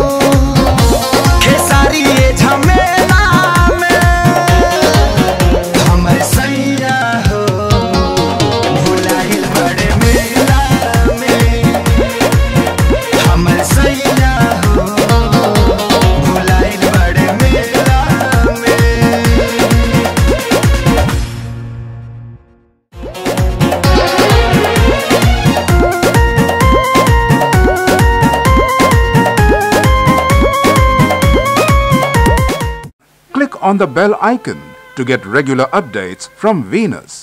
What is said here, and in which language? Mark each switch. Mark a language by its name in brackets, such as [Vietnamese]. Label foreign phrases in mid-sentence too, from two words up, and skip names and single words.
[Bhojpuri] खेसारी ये झमेला में हमर सैया हो भुलाइल बड़ मेला में। हमर सैया हो भुलाइल बड़ मेला में। [English] Click on the bell icon to get regular updates from Venus.